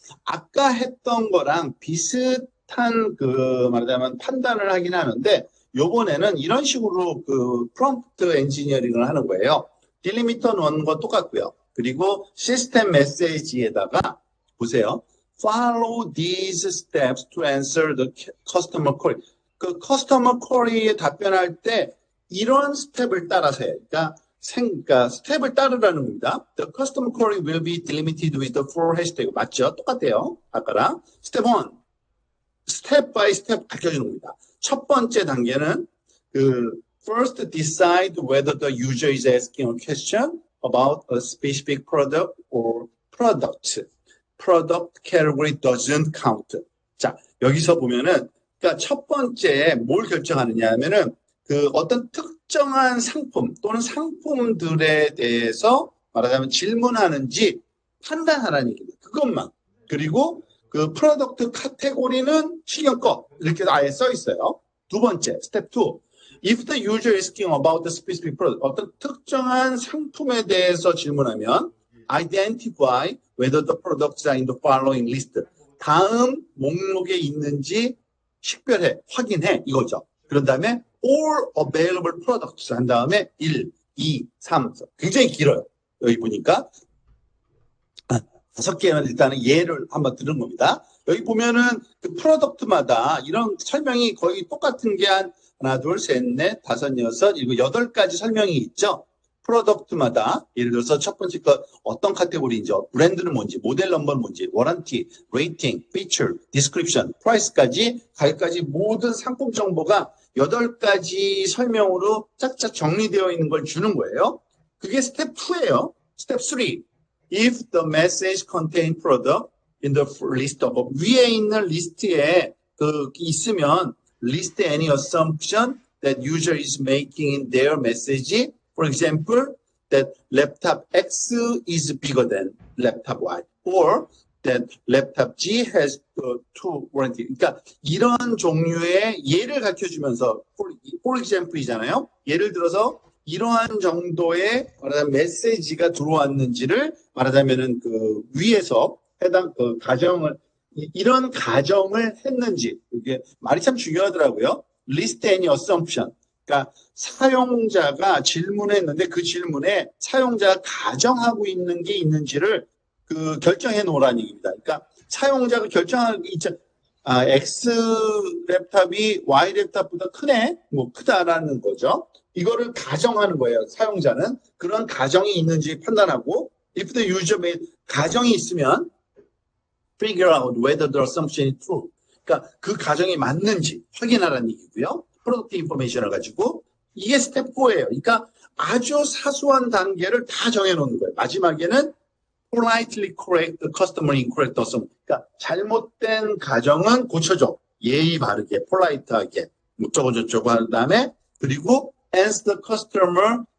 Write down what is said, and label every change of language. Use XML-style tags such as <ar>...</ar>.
<ko>아까 했던 거랑 비슷한 말하자면 판단을 하긴 하는데 요번에는 이런 식으로 프롬프트 엔지니어링을 하는 거예요. 딜리미터 넣는 거 똑같고요. 그리고 시스템 메시지에다가 보세요.</ko> <en>Follow these steps to answer the customer query.</en> <ko>그 커스터머 쿼리에 답변할 때 이런 스텝을 따라서 해요. 그러니까 스텝을 따르라는 겁니다.</ko> <en>The customer query will be delimited with the four hashtag.</en> <ko>맞죠? 똑같아요. 아까랑. 스텝 1. 스텝 바이 스텝 밝혀주는 겁니다. 첫 번째 단계는</ko> <en>first decide whether the user is asking a question about a specific product or product. Product category doesn't count.</en> <ko>자, 여기서 보면은 그러니까 첫 번째 뭘 결정하느냐 하면은 어떤 특정한 상품 또는 상품들에 대해서 말하자면 질문하는지 판단하라는 얘기입니다. 그것만. 그리고 프로덕트 카테고리는 신경 꺼. 이렇게 아예 써 있어요. 두 번째, 스텝 2.</ko> <en>If the user is asking about the specific product,</en> <ko>어떤 특정한 상품에 대해서 질문하면</ko> <en>identify whether the products are in the following list.</en> <ko>다음 목록에 있는지 식별해, 확인해 이거죠. 그런 다음에</ko> <en>all available products</en> <ko>한 다음에 1, 2, 3, 4. 굉장히 길어요. 여기 보니까 5개는 일단은 예를 한번 들은 겁니다. 여기 보면은 프로덕트마다 이런 설명이 거의 똑같은 게 하나, 둘, 셋, 넷, 다섯, 여섯, 일곱, 8가지 설명이 있죠. 프로덕트마다 예를 들어서 첫 번째 거 어떤 카테고리인지, 브랜드는 뭔지, 모델 넘버는 뭔지, 워런티, 레이팅, 피처, 디스크립션, 프라이스까지 가격까지 모든 상품 정보가 8가지 설명으로 짝짝 정리되어 있는 걸 주는 거예요. 그게 스텝 2예요. 스텝 3.</ko> <en>If the message contain product in the list of</en> <ko>위에 있는 리스트에 있으면</ko> <en>list any assumption that user is making in their message. For example, that laptop X is bigger than laptop Y, or that laptop G has two warranty.</en> <ko>그러니까 이런 종류의 예를 가르쳐주면서</ko> <en>for example</en> <ko>이잖아요. 예를 들어서 이러한 정도의 말하자면 메시지가 들어왔는지를 말하자면은 위에서 해당 가정을 이런 가정을 했는지 이게 말이 참 중요하더라고요.</ko> <en>List any assumption.</en> <ko>그러니까 사용자가 질문했는데 그 질문에 사용자가 가정하고 있는 게 있는지를 결정해 놓으라는 얘기입니다. 그러니까 사용자가 결정하는 게 있죠. X 랩탑이 Y 랩탑보다 크네? 크다라는 거죠. 이거를 가정하는 거예요. 사용자는. 그런 가정이 있는지 판단하고</ko> <en>if the user made</en> <ko>가정이 있으면</ko> <en>figure out whether the assumption is true.</en> <ko>그러니까 그 가정이 맞는지 확인하라는 얘기고요. 프로덕트 인포메이션을 가지고 이게 스텝 4예요. 그러니까 아주 사소한 단계를 다 정해놓는 거예요.</ko> <en>마지막에는 politely correct the customer incorrect assumption.</en> <ko>그러니까 잘못된 가정은 고쳐줘. 예의 바르게, 폴라이트하게, 저쩌고 한 다음에 그리고</ko> <en>answer the customer</en>